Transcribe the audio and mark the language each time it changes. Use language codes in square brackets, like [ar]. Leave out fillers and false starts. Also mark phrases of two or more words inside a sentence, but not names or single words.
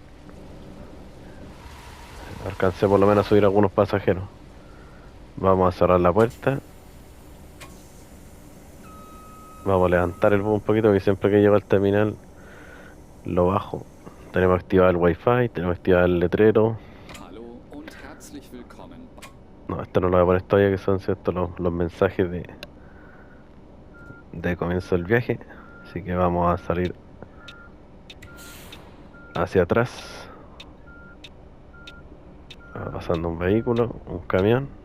[es] Alcancé por lo menos a subir algunos pasajeros. Vamos a cerrar la puerta. Vamos a levantar el bus un poquito, que siempre que llego al terminal lo bajo. Tenemos activado el wifi, tenemos activado el letrero. [de] Hallo und herzlich willkommen. [es] No, esto no lo voy a poner todavía, que son, ¿cierto?, los mensajes de comienzo del viaje. Así que vamos a salir hacia atrás. Va pasando un vehículo, un camión.